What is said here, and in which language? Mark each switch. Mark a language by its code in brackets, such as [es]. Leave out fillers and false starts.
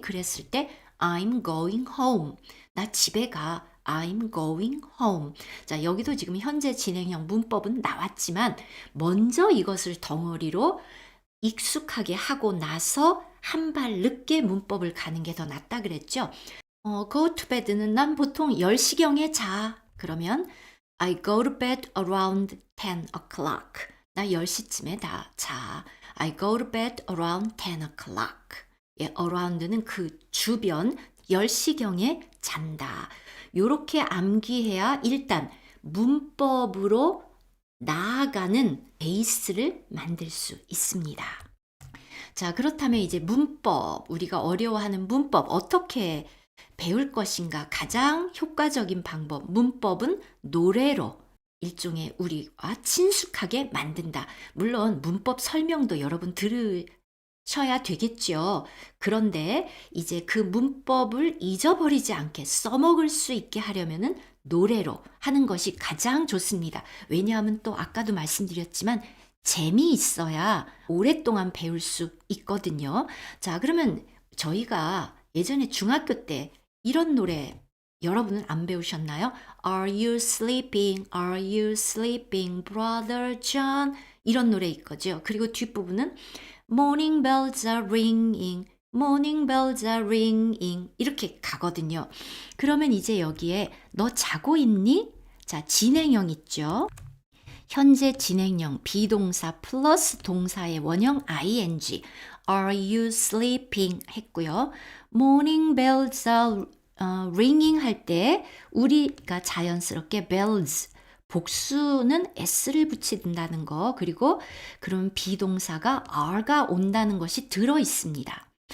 [ko] 그랬을 때 [en] I'm going home. [ko] 나 집에 가. [en] I'm going home. [ko] 자, 여기도 지금 현재 진행형 문법은 나왔지만 먼저 이것을 덩어리로 익숙하게 하고 나서 한 발 늦게 문법을 가는 게 더 낫다 그랬죠. go to bed는 난 보통 10시경에 자. 그러면 [en] I go to bed around 10 o'clock. [ko] 나 10시쯤에 다 자. [en] I go to bed around 10 o'clock. [ko] 예, around는 그 주변 10시경에 잔다. 요렇게 암기해야 일단 문법으로 나아가는 베이스를 만들 수 있습니다. 자, 그렇다면 이제 문법, 우리가 어려워하는 문법 어떻게 배울 것인가? 가장 효과적인 방법, 문법은 노래로 일종의 우리와 친숙하게 만든다. 물론 문법 설명도 여러분 들으셔야 되겠죠. 그런데 이제 그 문법을 잊어버리지 않게 써먹을 수 있게 하려면은 노래로 하는 것이 가장 좋습니다. 왜냐하면 또 아까도 말씀드렸지만 재미있어야 오랫동안 배울 수 있거든요. 자, 그러면 저희가 예전에 중학교 때 이런 노래 여러분은 안 배우셨나요? [en] Are you sleeping? Are you sleeping, brother John? [ko] 이런 노래 있거죠. 그리고 뒷부분은 [en] Morning bells are ringing, morning bells are ringing [ko] 이렇게 가거든요. 그러면 이제 여기에 너 자고 있니? 자, 진행형 있죠. 현재 진행형 비동사 플러스 동사의 원형 ing [en] Are you sleeping [ko] 했고요. [en] Morning bells are ringing [ko] 할 때 우리가 자연스럽게 bells 복수는 s를 붙인다는 거 그리고 그럼 비동사가 are가 온다는 것이 들어 있습니다.